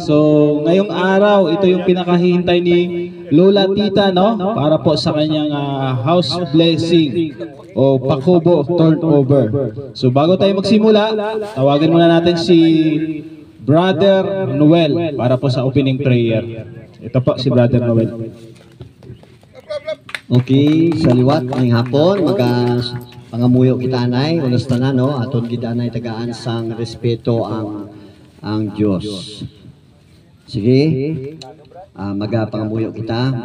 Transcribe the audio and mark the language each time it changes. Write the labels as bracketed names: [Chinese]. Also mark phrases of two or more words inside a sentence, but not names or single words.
[Filipino] So, ngayong araw, ito yung pinakahihintay ni Lola Tita, no? Para po sa kanyang [English] house blessing [Filipino] o pakubo turnover. So, bago tayo magsimula, tawagan muna natin si Brother Noel para po sa [English] opening prayer. [Filipino] Ito po si Brother Noel. [Hiligaynon] Okay, sa liwat ngayong hapon, pangamuyo kita anay, unos tanan, no? Aton kita anay tagaan sang respeto ang Diyos. Sige, magapangamuyo kita.